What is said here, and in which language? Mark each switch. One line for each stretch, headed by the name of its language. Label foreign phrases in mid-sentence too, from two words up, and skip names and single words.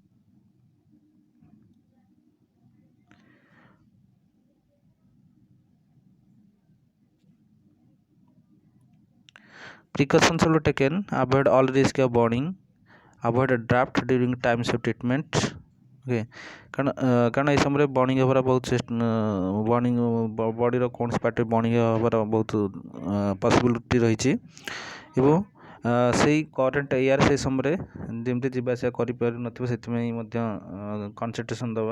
English: Precautions will be taken. Avoid all risk of burning. Avoid a draft during times of treatment.
Odia: ଓକେ, କାରଣ ଏଇ ସମୟରେ ବର୍ଣ୍ଣିଂ ହେବାର ବହୁତ
English: burning body
Odia: କୌଣସି ପାର୍ଟି ବର୍ଣ୍ଣିଂ ହେବାର ବହୁତ ପସିବିଲିଟି ରହିଛି ଏବଂ ସେଇ
English: current air
Odia: ସେଇ ସମୟରେ ଯେମିତି ଯିବା ଆସିବା କରିପାରୁନଥିବ, ସେଥିପାଇଁ ମଧ୍ୟ କନସେଣ୍ଟ୍ରେସନ୍ ଦେବା।